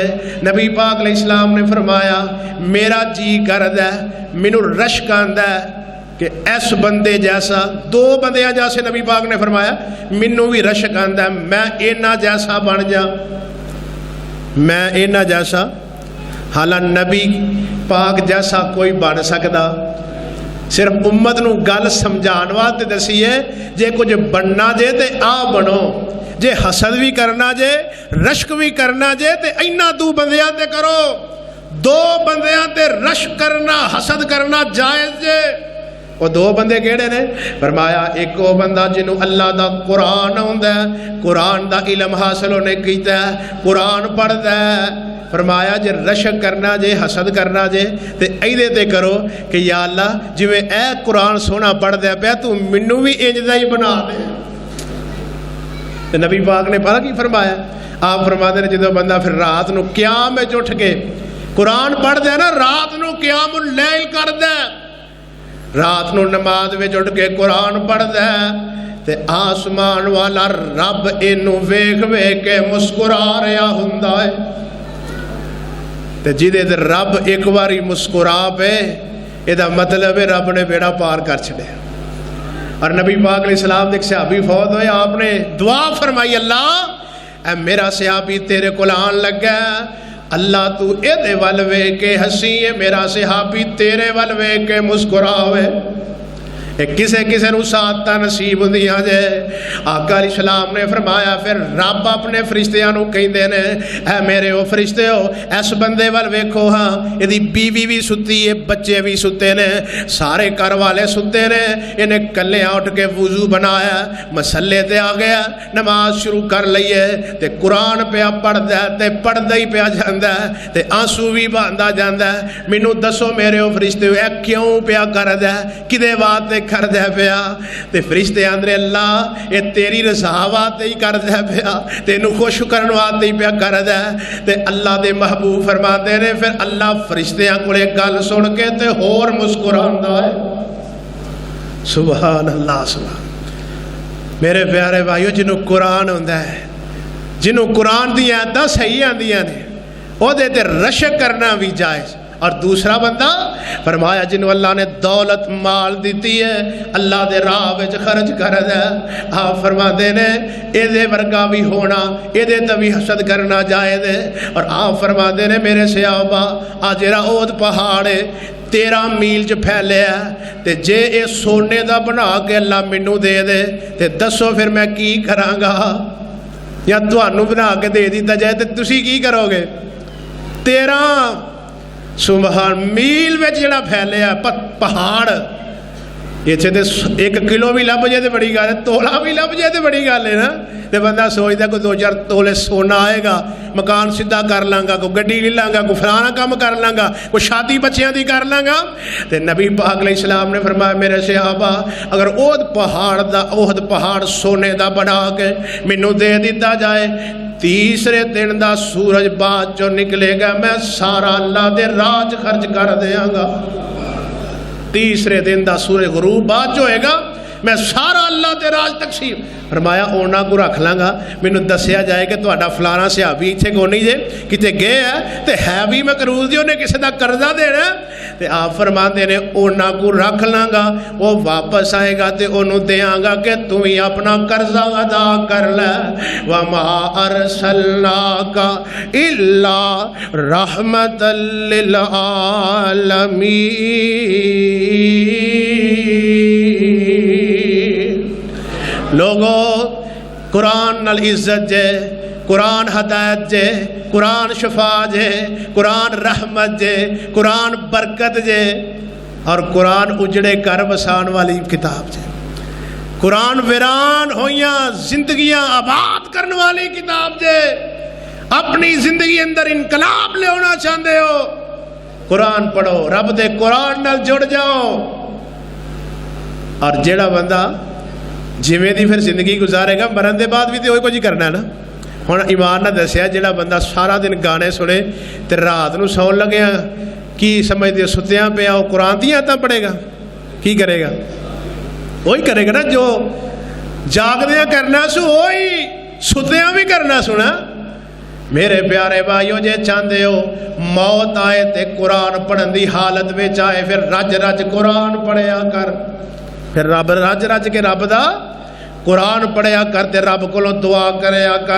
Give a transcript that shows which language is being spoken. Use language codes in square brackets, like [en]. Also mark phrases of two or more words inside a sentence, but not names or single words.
[pa] نبی پاک [ar] علیہ السلام [pa] نے فرمایا میرا جی کردا ہے، مینوں رشک آندا ہے کہ اس بندے جیسا، دو بندیاں جیسے نبی پاک نے فرمایا مینوں بھی رشک آندا ہے میں اینا جیسا بن جا، میں اینا جیسا۔ حالانکہ نبی پاک جیسا کوئی بن سکتا، صرف امت نو گل سمجھان واسطے دسی ہے جے کچھ بننا جے تے آ بنو، جے حسد بھی کرنا جے رشک بھی کرنا جے تے اینا دو بندیاں تے کرو، دو بندیاں تے رشک کرنا حسد کرنا جائز جے۔ وہ دو بندے کیڑے نے؟ فرمایا ایک وہ بندہ جنہوں اللہ دا قرآن آندا ہے، قرآن دا علم حاصل ہونے کیتا ہے، قرآن پڑھدا ہے۔ فرمایا جے رشک کرنا جے حسد کرنا جے تے ایدے تے کرو کہ یا اللہ جویں اے قرآن سونا پڑھ دیا پیا تو منوں بھی انج دا ہی بنا دے۔ تے نبی پاک نے پتہ کی فرمایا؟ آپ فرماتے ہیں جدوں بندہ پھر رات نو قیام وچ اٹھ کے قرآن پڑھ دے نا، رات نو [ar] قیام اللیل [pa] کر دے، رات نو نماز وچ اٹھ کے قرآن پڑھ دے تے آسمان والا رب اینو ویکھ ویکھ کے مسکرا رہا ہوندا ہے۔ تے جدے تے رب ایک باری مسکرا پے یہ مطلب ہے رب نے بیڑا پار کر چھڑے۔ اور نبی پاک [ar] علیہ السلام [pa] ایک صحابی فوت ہوئے، آپ نے دعا فرمائی اللہ اے میرا صحابی تیرے کول آن لگا، اللہ تو اے دے ول ویکھ کے ہسی ہے، میرا صحابی تیرے ول ویکھ کے مسکراوے۔ کسے کسے نو سعادتاں نصیب ہوندیاں جے۔ آقا [ar] علیہ السلام [pa] نے فرمایا پھر رب اپنے فرشتیاں نو کہندے نے اے میرے او فرشتیو اس بندے ول ویکھو ہاں، ایدی بیوی بھی ستی ہے، بچے بھی ستے نے، سارے گھر والے ستے نے، انہیں کلیاں اٹھ کے وضو بنایا، مسلے تے آ گیا، نماز شروع کر لئیے تے قرآن پیا پڑھدا ہے تے پڑھدا ہی پیا جاندا ہے تے آنسو بھی باندا جاندا ہے۔ مینوں دسو میرے او فرشتیو اے کیوں پیا کردا ہے، کدے واسطے کر دے پیا؟ تے فرشتے آندے اللہ اے تیری رضا واسطے ہی کر دے پیا، تینوں خوش کرن واسطے ہی پیا کر دے۔ تے اللہ دے محبوب فرماندے نے پھر اللہ فرشتیاں کولے گل سن کے تے ہور مسکراندا ہے۔ [ar] سبحان اللہ سبحان۔ [pa] میرے پیارے بھائیو جنوں قرآن ہوندا ہے، جنوں قرآن دی آیتاں صحیح آندیاں نے او دے تے رشک کرنا بھی جائز۔ اور دوسرا بندہ فرمایا جنہوں اللہ نے دولت مال دیتی ہے اللہ دے راہ وچ خرچ کر دے، آپ فرماتے نے اے دے ورگا بھی ہونا، اے دے تبھی حسد کرنا جائز ہے۔ اور آپ فرماتے نے میرے صحابہ آج جڑا اود پہاڑ ہے 13 میل چ پھیلے ہے تے جے اے سونے دا بنا کے اللہ مینوں دے دے تے دسو پھر میں کی کراں گا، یا تانوں بنا کے دے دیتا جائے تے تسی کی کرو گے؟ 13 سبحان میل میں جڑا پھیلیا پہاڑ، یہ تے 1 کلو بھی لب جائے تے بڑی گل ہے، تولا بھی لب جائے تے بڑی گل ہے نا۔ تے بندہ سوچتا کوئی 2-4 تولے سونا آئے گا، مکان سیدھا کر لانگا، کوئی گڈی لے لانگا، کوئی فلانا کام کر لانگا، کوئی شادی بچیاں دی کر لانگا۔ تے نبی پاک [ar] علیہ السلام [pa] نے فرمایا میرے صحابہ اگر احد پہاڑ سونے دا بنا کے مینوں دے دیتا جائے، تیسرے دن دا سورج بعد جو نکلے گا میں سارا اللہ دے راج خرچ کر دیاں گا۔ تیسرے دن دا سورج غروب بعد جو ہوئے گا میں سارا اللہ دے راج تقسیم. فرمایا اونا کو رکھ لاں گا, مینوں دسیا جائے کہ تہاڈا فلانا صحابی اتنے کو نہیں جے کتے گئے ہے تے ہے بھی مقروض جی, انہیں کسی دا قرضہ دینا تے آپ فرماندے نے اونا کو رکھ لاں گا, وہ واپس آئے گا تے انہوں دیاں گا [ur] کہ تم ہی اپنا قرضہ ادا کر لے. [ar] وَمَا أَرْسَلْنَاكَ إِلَّا رَحْمَةً لِّلْعَالَمِينَ. [pa] لوگو قرآن نال عزت جے, قرآن ہدایت جے, قرآن شفا جے, قرآن رحمت جے, قرآن برکت جے, اور قرآن اجڑے کر بسان والی کتاب جے. قرآن ویران ہویاں زندگیاں آباد کرنے والی کتاب جے. اپنی زندگی اندر انقلاب لے ہونا چاہتے ہو, قرآن پڑھو, رب دے قرآن نال جڑ جاؤ. اور جیڑا بندہ جویں دی پھر زندگی گزارے گا مرن دے بعد بھی تو وہی کچھ کرنا ہے نا. ہن ایمان نہ دسیا جیڑا بندہ سارا دن گانے سنے تے رات نو سون لگیا کی سمجھتے ستیاں پیا وہ قرآن دی آیتاں پڑھے گا, کی کرے گا؟ وہی کرے گا نا جو جاگدیاں کرنا سو وہی ستیاں بھی کرنا سنا. میرے پیارے بھائیو جے چاہتے ہو موت آئے تے قرآن پڑھن دی حالت وچ آئے پھر رج رج قرآن پڑھیا کر, پھر رب رج رج کے رب دا قرآن پڑھیا کر تے رب کو دعا کریا کر.